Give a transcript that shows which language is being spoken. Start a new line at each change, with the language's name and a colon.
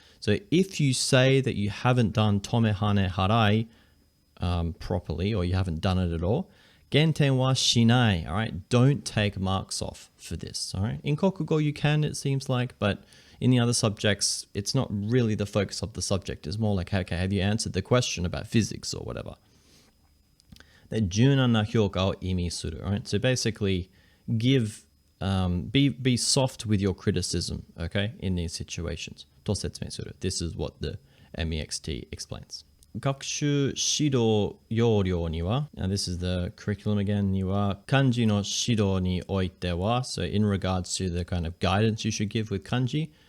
English: So if you say that you haven't done tome hane harai properly, or you haven't done it at all,
Japanese: genten wa shinai,
English: all right? Don't take marks off for this, all right? In kokugo you can, it seems like, but in the other subjects, it's not really the focus of the subject. It's more like, okay, have you answered the question about physics or whatever?
Japanese: で、柔軟な評価を意味する.
English: Right? So basically, be soft with your criticism, okay, in these situations.
Japanese: と説明する.
English: This is what the MEXT explains.
Japanese: 学習指導要領には,
English: now this is the curriculum again,
Japanese: には漢字の指導においては,
English: so in regards to the kind of guidance you should give with kanji.